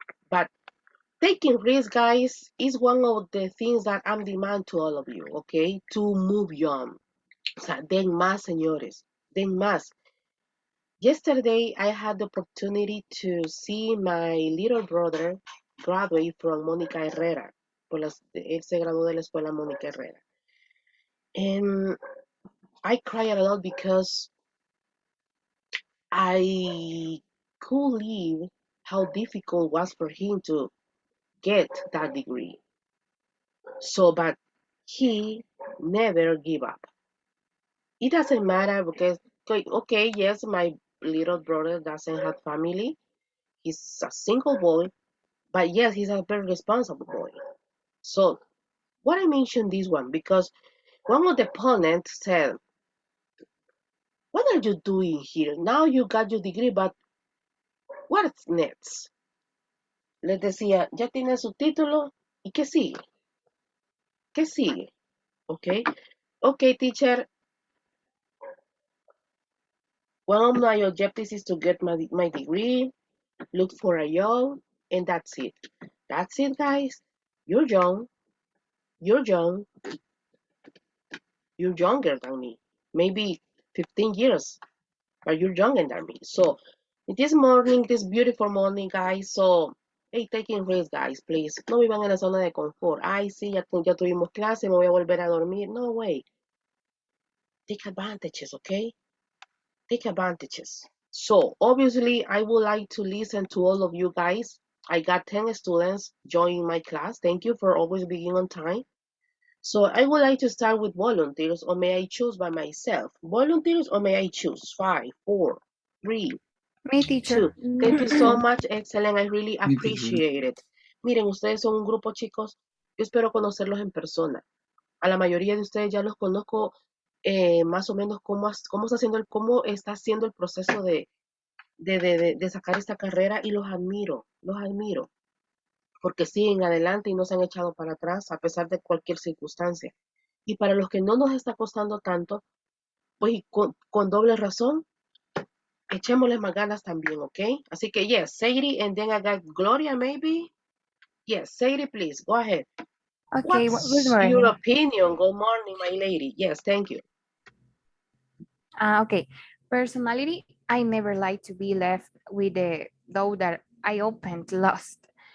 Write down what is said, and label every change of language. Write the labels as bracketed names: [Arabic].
[English] But taking risks, guys, is one of the things that I'm demanding to all of you, okay? To move on. [Spanish] O sea, den más, señores. Den más. [English] Yesterday, I had the opportunity to see my little brother graduate from Mónica Herrera. [Spanish] Él se graduó de la escuela Mónica Herrera. [English] And I cried a lot because I could live how difficult it was for him to get that degree. So, but he never gave up. It doesn't matter because okay, yes, my little brother doesn't have family. He's a single boy, but yes, he's a very responsible boy. So what I mentioned this one because one of the opponents said, "What are you doing here? Now you got your degree, but what's next?" [Spanish] Les decía, ya tiene su título, ¿y qué sigue? ¿Qué sigue? [English] Okay, okay, teacher. One of my objectives is to get my degree, look for a job, and that's it. That's it, guys. You're young. You're young. You're younger than me. Maybe 15 years, but you're younger than me. So, this morning, this beautiful morning, guys, so, hey, taking risks, guys, please. [Spanish] No vivan en la zona de confort. Ay, sí, ya tuvimos clase, me voy a volver a dormir. [English] No way. Take advantages, okay? Take advantages. So, obviously, I would like to listen to all of you guys. I got 10 students joining my class. Thank you for always being on time. So I would like to start with volunteers, or may I choose by myself? Volunteers, or may I choose? 5, 4, 3, Me, 2. teacher. Thank you so much, excellent. I really Me, teacher. appreciate it. [Spanish] Miren, ustedes son un grupo, chicos. Yo espero conocerlos en persona. A la mayoría de ustedes ya los conozco más o menos cómo está haciendo el proceso de sacar esta carrera y los admiro, porque siguen adelante y no se han echado para atrás a pesar de cualquier circunstancia. Y para los que no nos está costando tanto, pues con doble razón, echémosle más ganas también, ¿ok? Así que, [English] yes, Sadie, and then I got Gloria, maybe? Yes, Sadie, please, go ahead. Okay, good What's your morning. opinion? Good morning, my lady. Yes, thank you. Okay, personality, I never like to be left with the door that I opened lost.